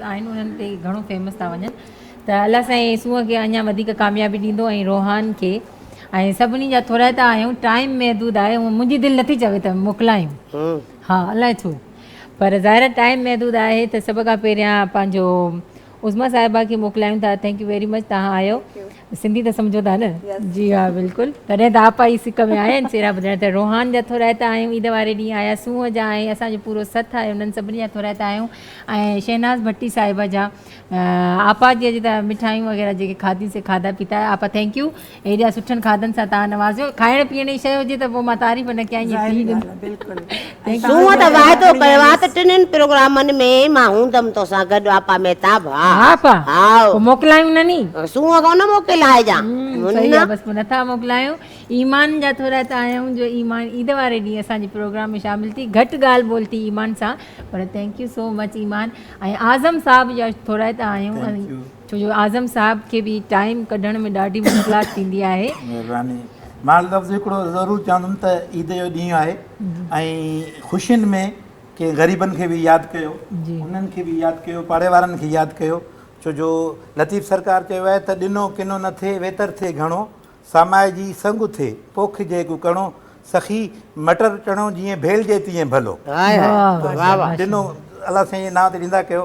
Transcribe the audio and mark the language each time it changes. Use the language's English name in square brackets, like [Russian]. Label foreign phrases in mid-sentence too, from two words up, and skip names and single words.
[Sindhi] आहिनि उन्हनि ते घणो फेमस था वञनि त अलाह साईं सूंहं खे अञा वधीक कामयाबी ॾींदो ऐं रोहान खे ऐं सभिनी जा थोरा था आहियूं टाइम महदूद आहे मुंहिंजी दिलि नथी चवे त मोकिलायूं हा अलाए छो पर ज़ाहिर टाइम महदूद आहे त सभ खां पहिरियां पंहिंजो उज़मा साहिबा खे मोकिलायूं था [English] thank you very much [Sindhi] तव्हां आयो सिंधी त सम्झो था न जी हा बिल्कुलु तॾहिं त आपा ई सिक में आया आहिनि सेरा ॿुधाइण त रोहान जा थोरा था आहियूं ईद वारे ॾींहुं आया सूंहं जा ऐं असांजो पूरो सथ आहे उन्हनि सभिनी जा थोरा था आहियूं ऐं शहनाज़ भट्टी साहिबा जा आपा जी अॼु त मिठाइयूं वग़ैरह जेके खाधीसीं खाधा पीता आपा [English] thank you [Sindhi] एॾा सुठनि खाधनि सां तव्हां नवाज़ियो खाइण पीअण जी शइ हुजे त पोइ मां तारीफ़ न कयां टिनिनि प्रोग्रामनि में मां हूंदमि तोसां गॾु आपा मेहताब मोकिलायूं न नी सूंहं कोन मोकिलाइजां बसि नथा मोकिलायूं ईमान जा थोरा त आहियूं जो ईमान ईद वारे ॾींहुं असांजे प्रोग्राम में शामिल थी घटि ॻाल्हि ॿोल थी ईमान सां पर [English] thank you so much [Sindhi] ईमान ऐं आज़म साहब जा थोरा त आहियूं छो जो आज़म साहब खे बि टाइम कढण में ॾाढी मुश्किलात थींदी आहे मां लफ़्ज़ हिकिड़ो ज़रूरु चवंदुमि त ईद जो ॾींहुं आहे ऐं ख़ुशियुनि में के ग़रीबनि खे बि यादि कयो उन्हनि खे बि यादि कयो पाड़े वारनि खे यादि कयो छो जो लतीफ़ सरकार चयो आहे त ॾिनो किनो न थिए वेतर थिए घणो सामाए जी संग थिए पोख जे कणो सखी मटर चणो जीअं भेलजे तीअं भलो ॾिनो अलाह साईं नाम ते ॾींदा कयो